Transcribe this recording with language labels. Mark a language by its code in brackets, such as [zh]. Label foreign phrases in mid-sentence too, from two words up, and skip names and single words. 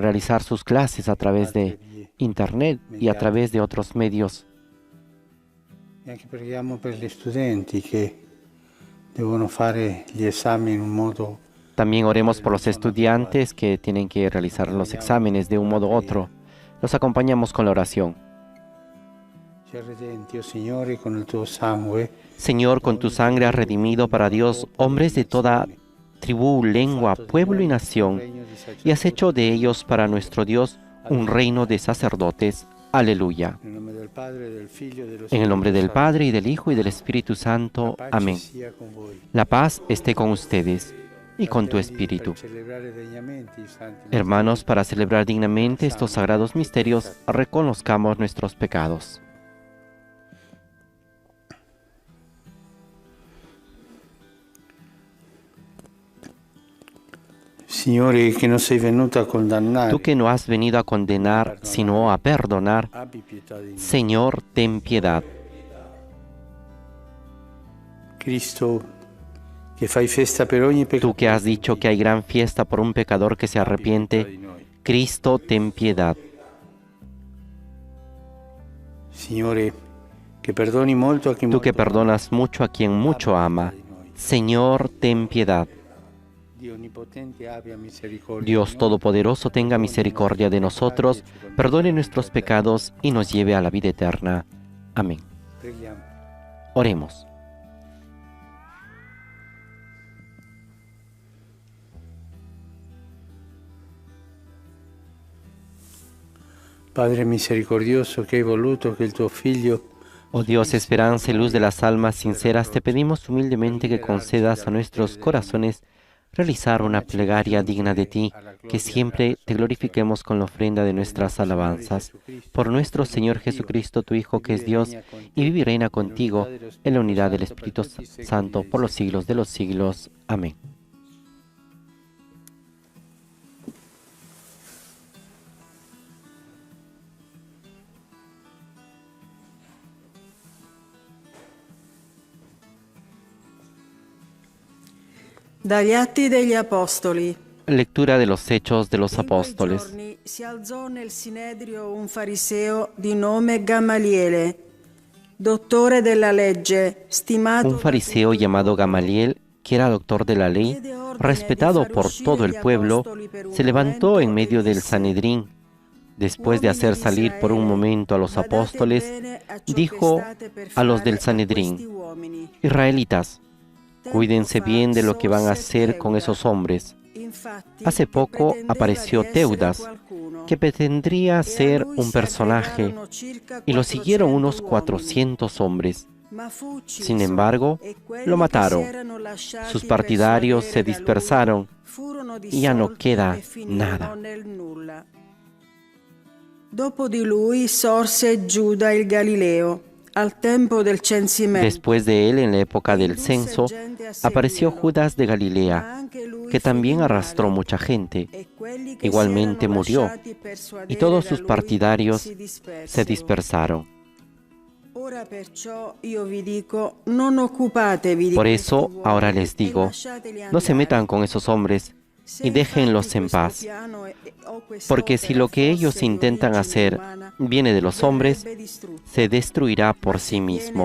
[es] realizar sus clases a través de Internet y a través de otros medios. [it] E anche preghiamo per gli studenti che devono fare gli esami in un modo. [es] También oremos por los estudiantes que tienen que realizar los exámenes de un modo u otro. Los acompañamos con la oración. [it] Ci redenti, oh Signore, con il tuo sangue. [es] Señor, con tu sangre has redimido para Dios hombres de toda tribu, lengua, pueblo y nación, y has hecho de ellos para nuestro Dios un reino de sacerdotes. Aleluya. En el nombre del Padre, y del Hijo, y del Espíritu Santo. Amén. La paz esté con ustedes y con tu espíritu. Hermanos, para celebrar dignamente estos sagrados misterios, reconozcamos nuestros pecados. [it] Signore, che non sei venuto a condannare. [es] Tú que no has venido a condenar, sino a perdonar, [it] Abbi pietà di noi. [es] Señor, ten piedad. [it] Cristo, che fai festa per ogni peccato. [es] Tú que has dicho que hay gran fiesta por un pecador que se arrepiente, Cristo, ten piedad. [it] Signore, che perdoni molto a chi [es] Tú que [it] molto ama. [es] perdonas mucho a quien mucho ama, Señor, ten piedad. [it] Dio onnipotente abbia misericordia. [es] Dios Todopoderoso tenga misericordia de nosotros, perdone nuestros pecados y nos lleve a la vida eterna. Amén. [it] Preghiamo. [es] Oremos. [it] Padre misericordioso, che hai voluto che il tuo Figlio [es] Oh Dios, esperanza y luz de las almas sinceras, te pedimos humildemente que concedas a nuestros corazones realizar una plegaria digna de ti, que siempre te glorifiquemos con la ofrenda de nuestras alabanzas. Por nuestro Señor Jesucristo, tu Hijo, que es Dios, y vive y reina contigo en la unidad del Espíritu Santo por los siglos de los siglos. Amén. [it] Dagli Atti degli Apostoli. [es] Lectura de los Hechos de los [it] In quei [es] Apóstoles. [it] giorni si alzò nel Sinedrio un fariseo di nome Gamaliele, dottore della legge, stimato [es] Un fariseo llamado Gamaliel, que era doctor de la ley, respetado por todo el pueblo, se levantó en medio del Sanedrín. Después de hacer salir por un momento a los apóstoles, dijo a los del Sanedrín: Israelitas, cuídense bien de lo que van a hacer con esos hombres. Hace poco apareció Teudas, que pretendía ser un personaje, y lo siguieron unos 400 hombres. Sin embargo, lo mataron. Sus partidarios se dispersaron y ya no queda nada. [it] Dopo di lui sorse Giuda il Galileo, al tempo del censimento. [es] Después de él, en la época del censo, apareció Judas de Galilea, que también arrastró mucha gente. Igualmente murió, y todos sus partidarios se dispersaron. Por eso, ahora les digo, no se metan con esos hombres y déjenlos en paz, porque si lo que ellos intentan hacer viene de los hombres, se destruirá por sí mismo.